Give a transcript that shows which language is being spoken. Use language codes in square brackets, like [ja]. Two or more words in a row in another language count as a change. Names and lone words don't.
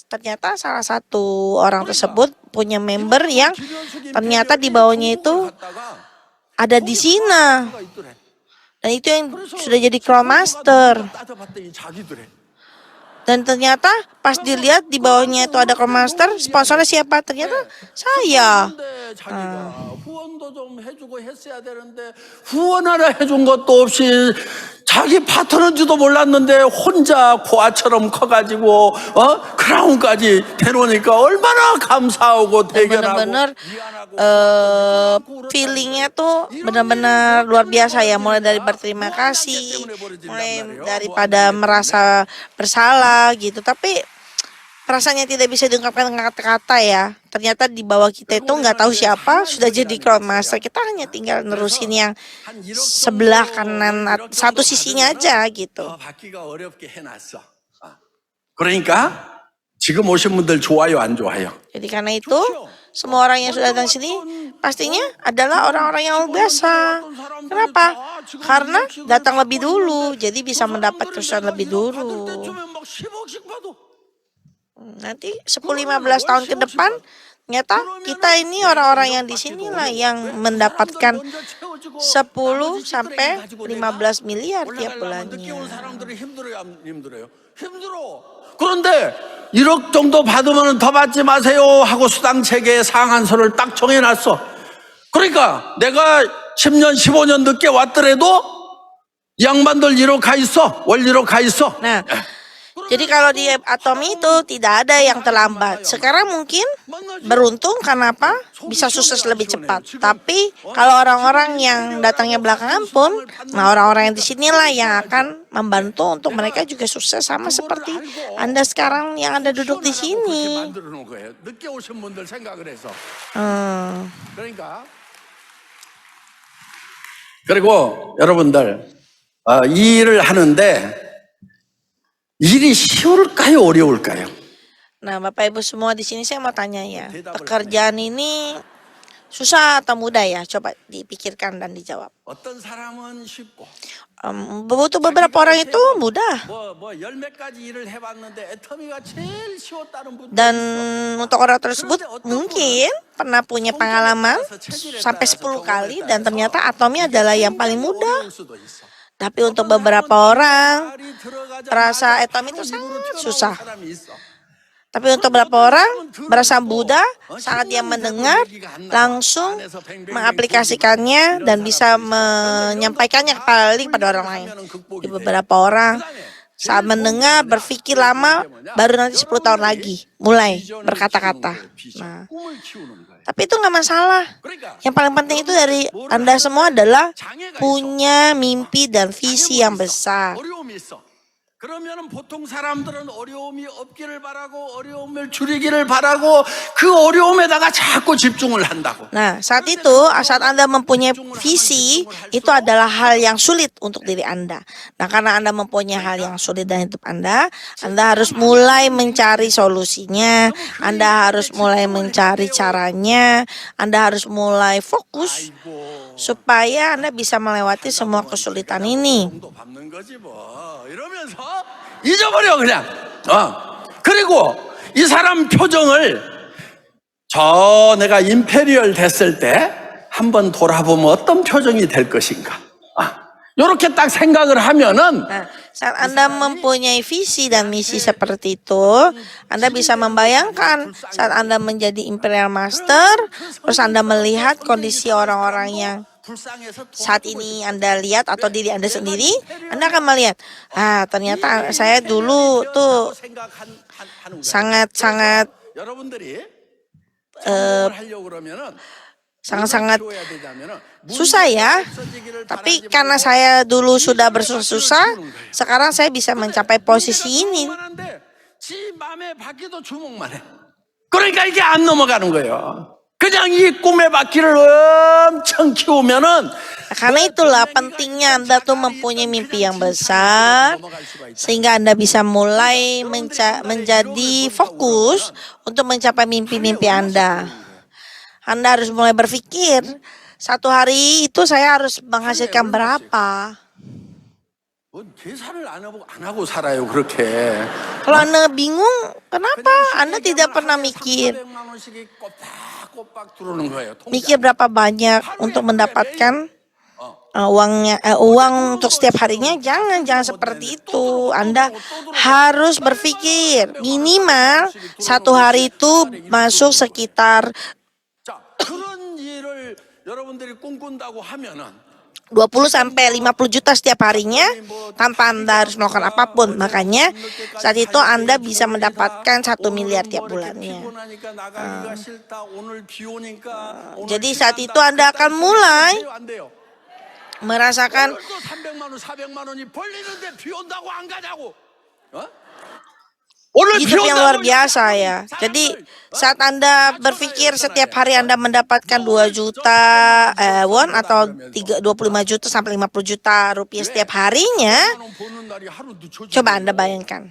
[id] Ternyata salah satu orang tersebut punya member yang ternyata di bawahnya itu ada di Cina. Dan itu yang sudah jadi Crown Master. Dan ternyata pas dilihat di bawahnya itu ada Crown Master, sponsornya siapa? Ternyata saya. [ko] 후원도 좀 해주고 했어야 되는데 후원 하나 해준 것도 없이 자기 파트너인지도 몰랐는데 혼자 고아처럼 커가지고 크라운까지 데려오니까 얼마나 감사하고 대견하고 [id] Benar-benar feelingnya tuh benar-benar luar biasa ya, mulai dari berterima kasih, mulai daripada merasa bersalah gitu, tapi rasanya tidak bisa diungkapkan dengan kata-kata ya. Ternyata di bawah kita itu nggak tahu siapa sudah jadi Crown Master. Kita hanya tinggal nerusin yang sebelah kanan satu sisinya aja gitu. [ko] 그러니까 지금 오신 분들 좋아요 안 좋아요? [id] Jadi karena itu semua orang yang sudah datang sini pastinya adalah orang-orang yang luar biasa. Kenapa? Karena datang lebih dulu, jadi bisa mendapat kesusahan lebih dulu. Nanti 10-15 tahun ke depan ternyata kita ini orang-orang yang di sinilah yang mendapatkan 10 sampai 15 miliar tiap bulannya. [ko] 그런데 1억 정도 받으면 더 받지 마세요 하고 수당 체계에 상한선을 딱 정해놨어. 그러니까 내가 10년 15년 늦게 왔더라도 양반들 1억 가 있어. 월 1억 가 있어. [id] Nah, jadi kalau di Atomi itu tidak ada yang terlambat. Sekarang mungkin beruntung karena apa? Bisa sukses lebih cepat. Tapi kalau orang-orang yang datangnya belakangan pun, nah orang-orang yang di sinilah yang akan membantu untuk mereka juga sukses sama seperti Anda sekarang yang Anda duduk di sini. [ko] 늦게 오신 분들 생각을 해서. 그리고 여러분들 이 일을 하는데 일이 쉬울까요, 어려울까요? [id] Nah, Bapak Ibu semua di sini saya mau tanya ya, pekerjaan ini susah atau mudah ya? Coba dipikirkan dan dijawab. [ko] 어떤 사람은 쉽고 [id] Butuh beberapa orang itu mudah. [ko] 열 몇 가지 일을 해봤는데 애터미가 제일 쉬웠다는 분도 [id] Dan untuk orang tersebut mungkin pernah punya pengalaman sampai 10 kali dan ternyata Atomi adalah yang paling mudah. [ko] 수도 있어. [id] Tapi untuk beberapa orang merasa Atomi itu sangat susah. Tapi untuk beberapa orang merasa mudah saat dia mendengar langsung mengaplikasikannya dan bisa menyampaikannya kepada orang lain. Di beberapa orang saat mendengar berpikir lama baru nanti 10 tahun lagi mulai berkata-kata. Nah, tapi itu nggak masalah. Yang paling penting itu dari Anda semua adalah punya mimpi dan visi yang besar. [ko] 어려움이 있어. 그러면은 보통 사람들은 어려움이 없기를 바라고 어려움을 줄이기를 바라고 그 어려움에다가 자꾸 집중을 한다고. [id] Nah, saat itu, saat Anda mempunyai visi, itu adalah hal yang sulit untuk diri Anda. Nah, karena Anda mempunyai hal yang sulit dalam hidup Anda harus mulai mencari solusinya, Anda harus mulai mencari caranya, Anda harus mulai fokus supaya Anda bisa melewati semua kesulitan ini. [ko] 정도 밟는 거지 뭐. 이러면서 잊어버려 그냥. 그리고 이 사람 표정을 내가 임페리얼 됐을 때 한번 돌아보면 어떤 표정이 될 것인가. 이렇게 딱 생각을 하면은 [id] Nah, saat Anda mempunyai visi dan misi seperti itu, Anda bisa membayangkan saat Anda menjadi Imperial Master, terus Anda melihat kondisi orang-orang yang saat ini Anda lihat atau diri Anda sendiri, Anda akan melihat, ternyata saya dulu tuh sangat-sangat sangat-sangat susah ya. Tapi karena saya dulu sudah bersusah-susah, sekarang saya bisa mencapai posisi ini. [ko] 지 맘의 바퀴도 주목만 해. 그러니까 이게 안 넘어가는 거예요. 그냥 이 꿈의 바퀴를 엄청 키우면은 [id] Nah, karena itulah pentingnya Anda tuh mempunyai mimpi yang besar sehingga Anda bisa mulai menjadi fokus untuk mencapai mimpi-mimpi Anda. Anda harus mulai berpikir, satu hari itu saya harus menghasilkan berapa. [ko] 계산을 안 하고 살아요 그렇게. [id] Kalau Anda bingung, kenapa Anda tidak pernah mikir? [ko] 300만 원씩이 꼬박꼬박 들어오는 거예요. [id] Mikir berapa banyak untuk mendapatkan uang untuk setiap harinya? Jangan seperti itu. Anda harus berpikir minimal satu hari itu masuk sekitar [ko] 자, 그런 일을 여러분들이 꿈꾼다고 하면은 [id] 20 sampai 50 juta setiap harinya tanpa Anda harus melakukan apapun. Makanya saat itu Anda bisa mendapatkan 1 miliar tiap bulannya. Jadi saat itu Anda akan mulai merasakan [ko] 300만 원, 400만 원이 벌리는데 비 온다고 안 가냐고. [id] hidup yang luar biasa ya. Jadi saat Anda berpikir setiap hari Anda mendapatkan 2 juta won atau 25 juta sampai 50 juta rupiah setiap harinya, coba Anda bayangkan.